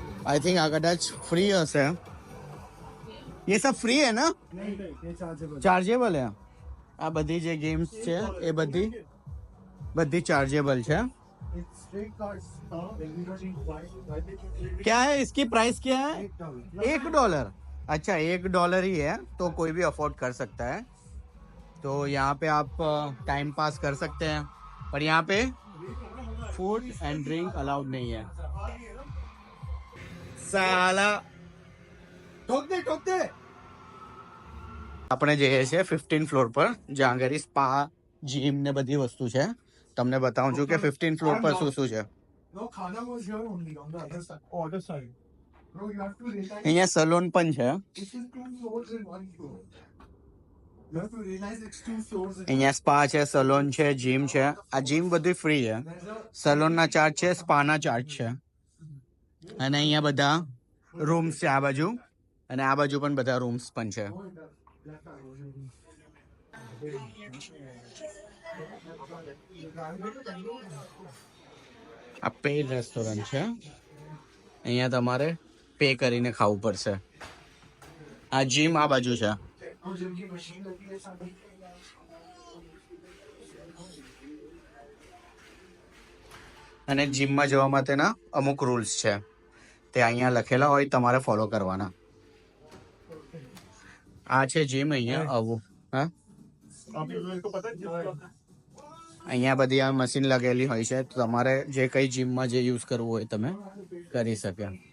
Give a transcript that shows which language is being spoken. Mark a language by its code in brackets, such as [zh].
[en] I think [gu] આ કદાચ free હશે. [hi] ये सब फ्री है ना? नहीं ये चार्जेबल. ચાર્જેબલ है. [gu] આ બધી જે ગેમ્સ છે એ બધી ચાર્जेबल છે. [en] It's straight cards. Everybody buys. [hi] क्या है इसकी प्राइस क्या है? $1. अच्छा $1 ही है, तो कोई भी अफोर्ड कर सकता है. तो यहाँ पे आप टाइम पास कर सकते हैं, पर यहाँ पे फूड एंड ड्रिंक अलाउड नहीं है. साला ठोक दे. [gu] આપણે જઈએ છીએ 15 ફ્લોર પર, જ્યાં આગળ સ્પા, જીમ ને બધી વસ્તુ છે. તમને બતાવું છું કે 15 ફ્લોર પર શું શું છે. [en] No, Khana was here only on the other side. Other side. Bro, you have to realize [gu] અહીંયા સલોન પણ છે. [en] this is 2 floors in 1 floor. You have to realize it's 2 floors in [gu] અહીંયા સ્પા છે, salon છે, gym છે. આ gym બધું free છે. સલોનના ચાર્જ છે, સ્પાના ચાર્જ છે. અને અહીંયા બધા રૂમ્સ છે આ બાજુ, અને આ બાજુ પણ બધા રૂમ્સ પણ છે. આ પેડ રેસ્ટોરન્ટ છે. અહીંયા તમારે પે કરીને ખાવું પડશે. આ જીમ આ બાજુ છે. [hi] और जिनकी मशीन लगी है सामने. [gu] અને જીમમાં જવા માટેના અમુક રૂલ્સ છે, તે અહીંયા લખેલા હોય, તમારે ફોલો કરવાના. આ છે જીમ. અહીંયા આવું. હા, [hi] आप लोगों को पता है [gu] અહીંયા બધી આ મશીન લગેલી હોય છે, તો તમારે જે કઈ જીમમાં જે યુઝ કરવું હોય તમે કરી શકે.